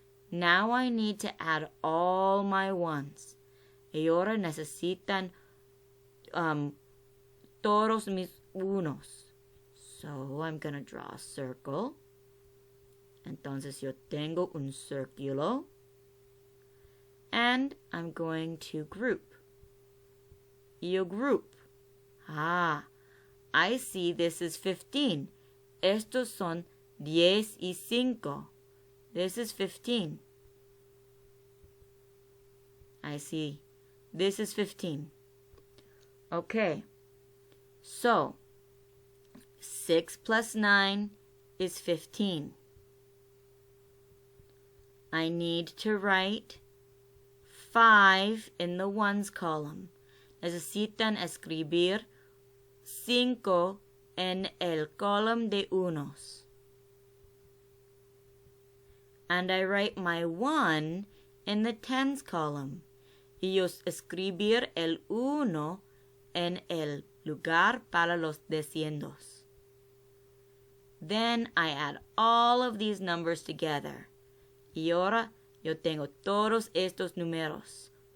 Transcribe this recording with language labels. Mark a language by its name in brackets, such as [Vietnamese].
[English] Now I need to add all my ones. [Spanish] Y ahora necesitan todos mis unos. [English] So I'm going to draw a circle. [Spanish] Entonces yo tengo un círculo. [English] And I'm going to group. [Spanish] Yo group. [English] I see this is 15. [Spanish] Estos son 10 y 5. [English] This is 15. I see. This is 15. Okay. So, 6 plus 9 is 15. I need to write 5 in the ones column. [Spanish] Necesitan escribir 5 en el column de unos. [English] And I write my 1 in the tens column. [Spanish] Y yo escribir el 1 en el lugar para los deciendos. [English] Then I add all of these numbers together. [Spanish] Y ahora yo tengo todos estos números.